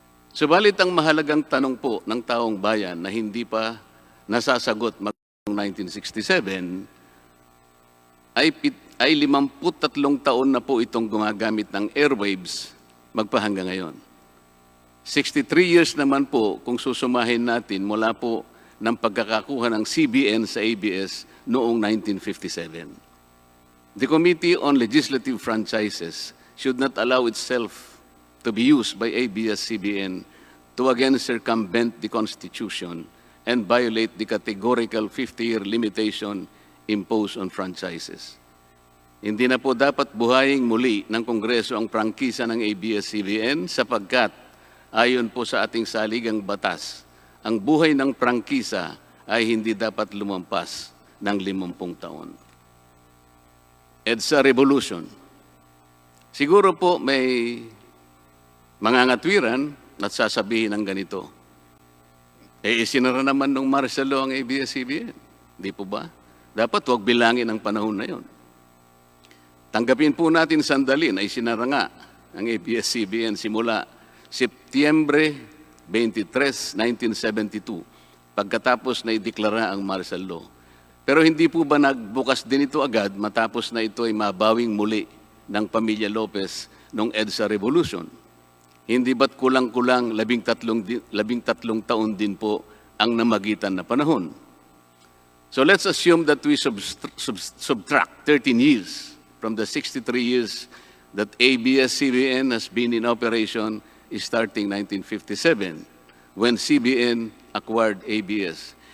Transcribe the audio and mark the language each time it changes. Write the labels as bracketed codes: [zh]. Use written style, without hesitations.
[tl] Subalit ang mahalagang tanong po ng taong bayan na hindi pa nasasagot noong 1967 ay 53 taon na po itong gumagamit ng airwaves magpahanggang ngayon. 63 years naman po kung susumahin natin mula po ng pagkakakuha ng CBN sa ABS noong 1957. [en] The Committee on Legislative Franchises should not allow itself to be used by ABS-CBN to again circumvent the Constitution and violate the categorical 50-year limitation imposed on franchises. [tl] Hindi na po dapat buhayin muli ng Kongreso ang prangkisa ng ABS-CBN sapagkat ayon po sa ating saligang batas, ang buhay ng prangkisa ay hindi dapat lumampas ng 50 taon. EDSA Revolution. Siguro po may mangangatwiran at sasabihin ng ganito. Isinara naman ng martial law ang ABS-CBN. Di po ba? Dapat huwag bilangin ang panahon na yon. Tanggapin po natin sandali na isinara nga ang ABS-CBN simula Setyembre 23, 1972, pagkatapos na ideklara ang martial law. Pero hindi po ba nagbukas din ito agad matapos na ito ay mabawing muli ng pamilya Lopez noong EDSA Revolution? Hindi ba't kulang-kulang 13 taon din po ang namagitan na panahon? [en] So let's assume that we subtract 13 years from the 63 years that ABS-CBN has been in operation starting 1957 when CBN acquired ABS.